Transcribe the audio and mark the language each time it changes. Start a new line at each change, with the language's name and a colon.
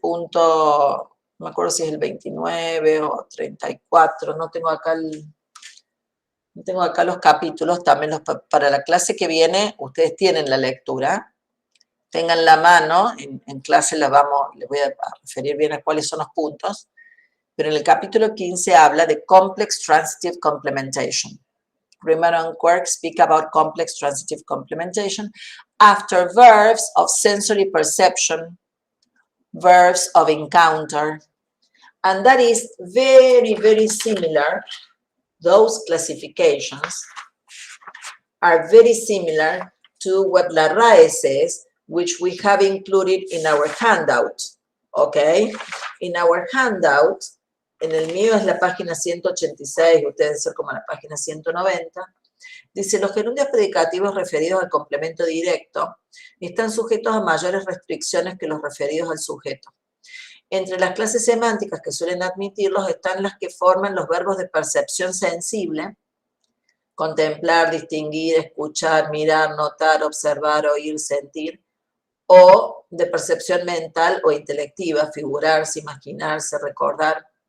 Spanish: No me acuerdo si es el 29 o 34, no tengo acá los capítulos, también para la clase que viene, ustedes tienen la lectura, tengan la mano, en clase les voy a referir bien a cuáles son los puntos, pero en el capítulo 15 habla de complex transitive complementation.
English: Greenbaum and Quirk speak about complex transitive complementation after verbs of sensory perception, verbs of encounter, and that is very, very similar. Those classifications are very similar to what La RAE says, which we have included in our handout, okay? In our handout,
Spanish: en el mío es la página 186, ustedes deben ser como la página 190, dice, los gerundios predicativos referidos al complemento directo están sujetos a mayores restricciones que los referidos al sujeto. Entre las clases semánticas que suelen admitirlos están las que forman los verbos de percepción sensible, contemplar, distinguir, escuchar, mirar, notar, observar, oír, sentir, o de percepción mental o intelectiva, figurarse, imaginarse, recordar.